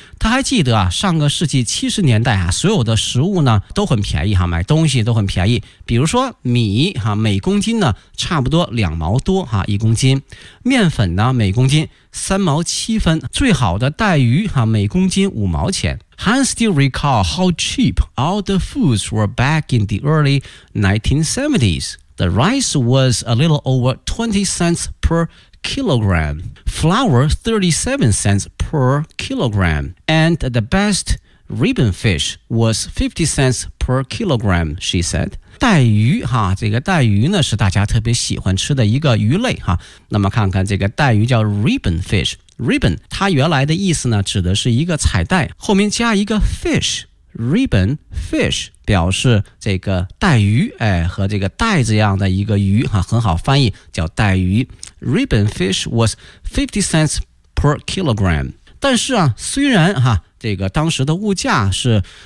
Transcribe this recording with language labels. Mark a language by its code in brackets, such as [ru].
[zh] 她还记得啊，上个世纪70年代啊，所有的食物呢都很便宜哈，买东西都很便宜。比如说米哈，每公斤呢差不多2毛多哈，一公斤。面粉呢，每公斤3毛7分。最好的带鱼哈，每公斤5毛钱。 [en] Han still recall how cheap all the foods were back in the early 1970s. The rice was a little over 20 cents per kilogram. Flour, 37 cents per kilogram. And the best ribbon fish was 50 cents per kilogram, she said. [zh] 带鱼哈，这个带鱼呢是大家特别喜欢吃的一个鱼类哈。那么看看这个带鱼叫 ribbon fish. Ribbon, 它原来的意思呢指的是一个彩带，后面加一个 fish. Ribbon fish 表示这个带鱼、哎、和这个带这样的一个鱼、啊、很好翻译叫带鱼 [en] Ribbon fish was 50 cents per kilogram [zh] 但是啊，虽然啊，这个当时的物价是